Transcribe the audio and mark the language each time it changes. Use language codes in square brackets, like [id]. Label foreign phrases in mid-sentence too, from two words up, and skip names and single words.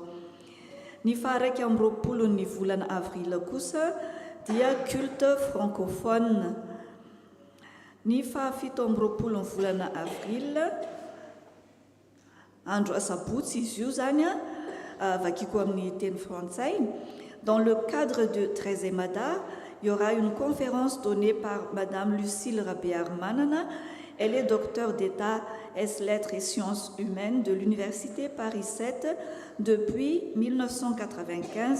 [mg] Ny faha-raika amby 20 volana avril kosa dia [fr] culte francophone. [mg] Ny faha-fito amby 20 volana avril andro asabotsy izy io zany vakiko amin'ny teny frantsay. [fr] Dans le cadre de 13e Mada, il y aura une conférence donnée par Madame Lucille Rabé-Armanana. Elle est docteur d'État S-Lettres et Sciences Humaines de l'Université Paris 7 depuis 1995.